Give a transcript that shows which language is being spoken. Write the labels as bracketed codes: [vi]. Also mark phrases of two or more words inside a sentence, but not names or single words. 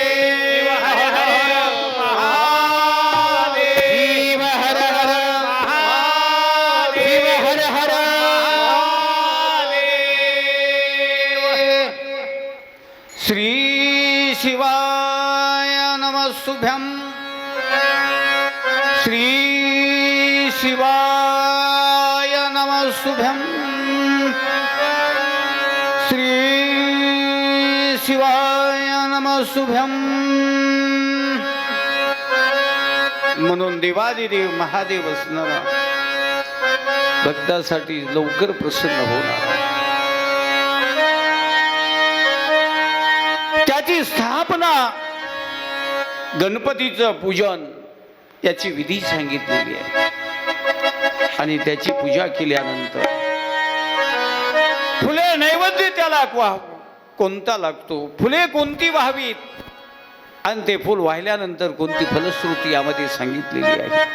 [sa] हर हर महादेव शिव हर हर शिव हर हर श्री शिवाय नमस्तुभ्यं श्री शिवाय नमस्तुभ्यं श्री शिवाय नमस्तुभ्यं [mr] म्हणून देवादिदेव महादेव असणारा भक्तासाठी लवकर प्रसन्न होणार त्याची स्थापना गणपतीचं पूजन याची विधी सांगितलेली आहे आणि त्याची पूजा केल्यानंतर फुले नैवेद्य त्याला कोणता लागतो फुले कोणती व्हावीत आणि ते फुल वाहिल्यानंतर कोणती फलश्रुती यामध्ये सांगितलेली आहे